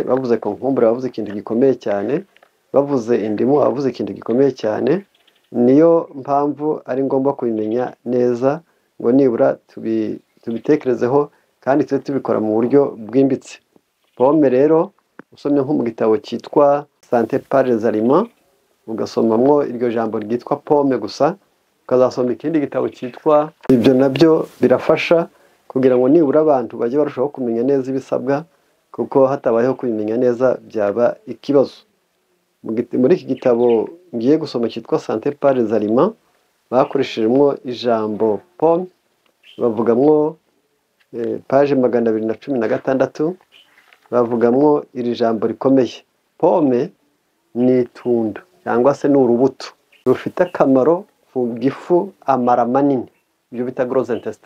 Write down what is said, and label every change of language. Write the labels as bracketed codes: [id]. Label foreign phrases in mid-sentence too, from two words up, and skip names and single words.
[rw] Bavuze concombre bavuze ikintu gikomeye cyane, bavuze indimu bavuze ikintu gikomeye cyane. Niyo mpamvu ari ngombwa kubimenya neza, ngo nibura tubitekerezeho kandi tujye tubikora mu buryo bwimbitse. Pome rero usomye nko mu gitabo cyitwa Santé par les aliments, ugasomamwo iryo jambo ryitwa pome gusa, ukazasoma ikindi gitabo cyitwa, ibyo nabyo birafasha kugira ngo nibura abantu bajye barushaho kumenya neza ibisabwa, kuko hatabayeho kubimenya neza byaba ikibazo. Muri iki gitabo ngiye gusoma cyitwa Santé par les aliments, bakoreshejemo ijambo pome, bavugamwo page 216, bavugamwo iri jambo rikomeye. Pome ni itunda cyangwa se ni urubuto rufite akamaro ku gifu, amara manini, ibyo bita [fr] gros intestin.